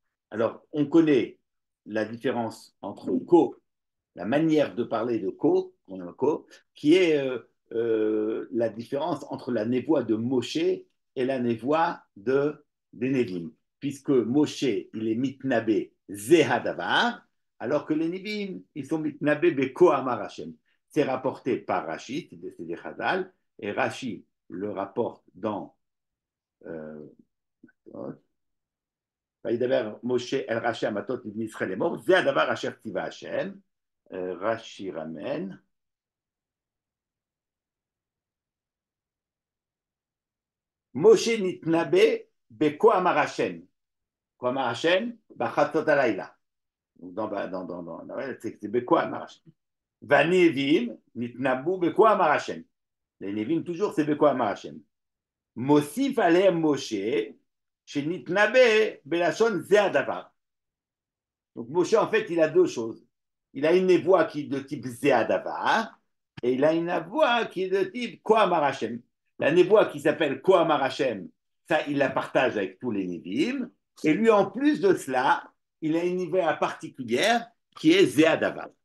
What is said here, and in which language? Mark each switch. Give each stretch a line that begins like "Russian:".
French: Alors, on connaît la différence entre Ko, la manière de parler de Ko, qui est la différence entre la névoie de Moshe et la névoie des Nevim. Puisque Moshe, il est mitnabé Zehadavar, alors que les Nevim, ils sont mitnabé Beko Amar Hashem. C'est rapporté par Rashi, c'est des Chazal, et Rashi le rapporte dans
Hebrew: וידבר משה אל ראשי המטות לבני ישראל לאמור, זה הדבר אשר ציווה השם, רש"י רמן. משה נתנבא בכה אמר השם, כה אמר השם בחצות הלילה.
French: c'est
Hebrew: בכה אמר השם. והנביאים נתנבאו בכה אמר השם.
French: Les Nevim, toujours, c'est
Hebrew: בכה אמר השם. מוסיף עליהם משה, שנתנבא בלשון זה הדבר.
French: Donc Moshe, en fait, il a deux choses. Il a une névoie qui est de type Zéadavar et il a une névoie qui est de type Kohamar Hashem. La névoie qui s'appelle Kohamar Hashem, ça, il la partage avec tous les Névim. Et lui, en plus de cela, il a une névoie particulière qui est Zéadavar.